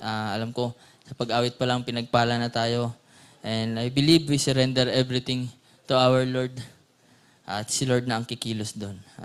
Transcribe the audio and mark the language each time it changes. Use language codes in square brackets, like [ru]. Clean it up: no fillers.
[tl] Alam ko, sa pag-awit pa lang pinagpala na tayo. [en] And I believe we surrender everything to our Lord. [tl] At si Lord na ang kikilos doon.